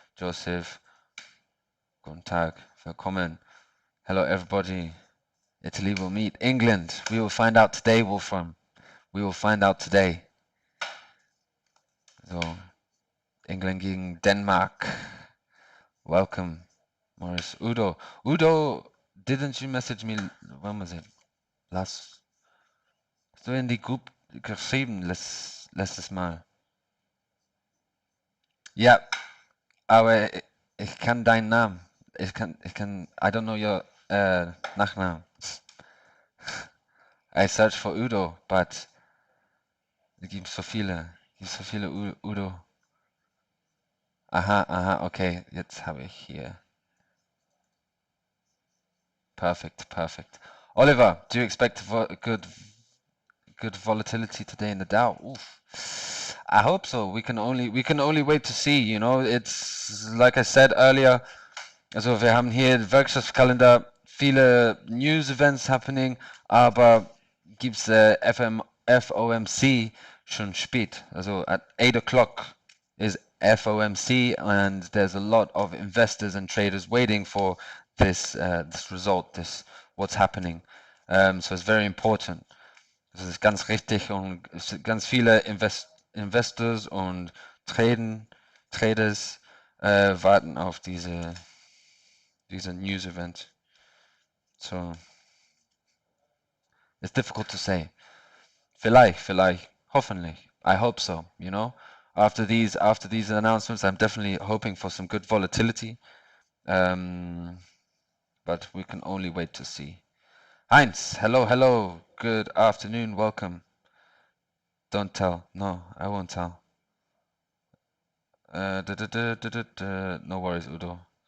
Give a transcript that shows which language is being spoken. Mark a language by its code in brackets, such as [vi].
[de] Joseph, guten Tag, willkommen. [en] Hello everybody. Italy will meet England. We will find out today, Wolfram. We will find out today. So, England gegen Denmark. Welcome, Maurice. Udo, didn't you message me, when was it? [de] Hast du in die Group geschrieben, letztes Mal? Ja, aber ich kann deinen Namen. [en] I don't know your [de] Nachnamen. [en] I search for Udo, but [de] es gibt so viele. [en] Udo. [de] Aha, okay, jetzt habe ich hier. [en] Perfect. Oliver, do you expect good volatility today in the Dow? Oof. I hope so. We can only wait to see. You know, it's like I said earlier. [de] Also wir haben hier den Wirtschaftskalender, viele [en] News Events happening, [de] aber gibt's FOMC schon spät. [en] Also at 8 o'clock is FOMC, and there's a lot of investors and traders waiting for this result, what's happening. So it's very important. [de] Das ist ganz richtig, und ganz viele Investors und Traders warten auf diese News Event. [en] So it's difficult to say. [de] Vielleicht, hoffentlich. [en] I hope so, you know. After these announcements, I'm definitely hoping for some good volatility. But we can only wait to see. Heinz, hello. Good afternoon, welcome. Don't tell. No, I won't tell. No worries, Udo.